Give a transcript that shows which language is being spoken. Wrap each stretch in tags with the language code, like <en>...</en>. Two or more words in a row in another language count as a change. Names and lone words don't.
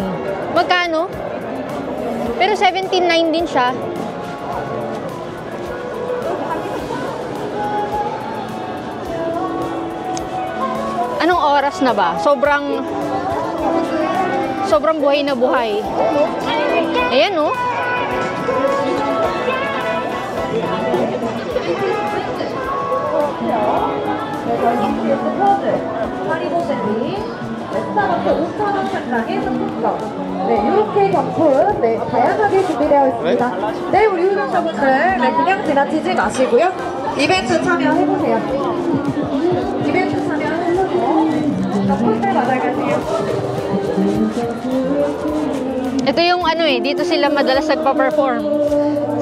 <tl>Magkano? Pero 17.9 din siya. Anong oras na ba? Sobrang buhay na buhay. Ayan, oh.</tl> <ko>하리보 샌드위치, 스타벅스 5,000원 상당의 상품권. 네, 이렇게 경품 다양하게 준비되어 있습니다. 네, 우리 유명자분들 그냥 지나치지 마시고요. 이벤트 참여해보세요. 이벤트 참여해보세요. 폴대 받아가세요.</ko> <tl>Ito yung ano eh, dito sila madalas nagpa-perform.</tl>